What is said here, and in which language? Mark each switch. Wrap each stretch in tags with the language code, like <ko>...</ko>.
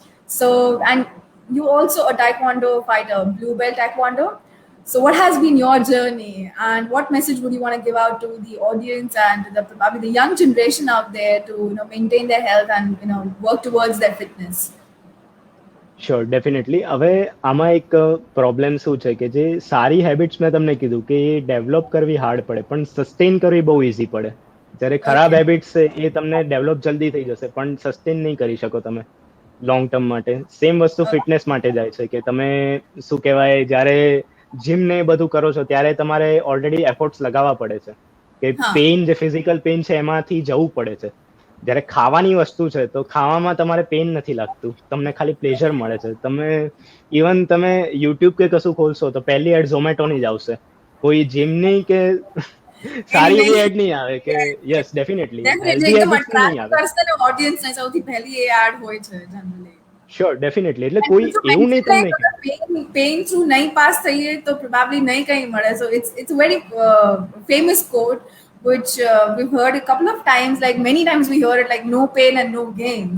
<en>So, and you also a taekwondo fighter, blue belt taekwondo. So what has been your journey, and what message would you want to give out to the audience and probably the young generation out there to maintain their health and work towards their fitness?</en> <gu>Sure, definitely. હવે આમાં એક problem શું છે કે જે સારી habits મેં તમને કીધું કે એ ડેવલપ કરવી હાર્ડ પડે પણ સસ્ટેન કરવી બહુ ઇઝી પડે. જ્યારે ખરાબ હેબિટ્સ છે એ તમને ડેવલપ જલ્દી થઈ જશે પણ સસ્ટેન નહીં કરી શકો તમે લોંગ ટર્મ માટે. સેમ વસ્તુ ફિટનેસ માટે જાય છે કે તમે શું કહેવાય, જ્યારે જીમ ને એ બધું કરો છો ત્યારે તમારે ઓલરેડી એફર્ટ્સ લગાવવા પડે છે કે પેઇન, જે ફિઝિકલ પેઇન છે એમાંથી જવું પડે છે. જ્યારે ખાવાની વસ્તુ છે તો ખાવામાં તમારે પેઇન નથી લાગતું, તમને ખાલી પ્લેઝર મળે છે. તમે ઇવન તમે યુટ્યુબ કે કશું ખોલશો તો પહેલી એડ ઝોમેટોની જ આવશે, કોઈ જીમની કે સારી એવી એડ નહીં આવે કે યસ ડેફિનેટલી હેલ્ધી હેબિટ્સ નહીં આવે. ઓડિયન્સ ને સૌથી પહેલી એ એડ હોય છે જનરલી.</gu> <en>Sure, definitely.</en> <gu>એટલે કોઈ એવું નહીં તમને પેઇન થ્રુ નહીં પાસ થઈએ તો પ્રોબેબલી નહીં કંઈ મળે. સો</gu> <en>it's a very famous quote which we've heard a couple of times, like many times we hear it, like no pain and no gain.</en>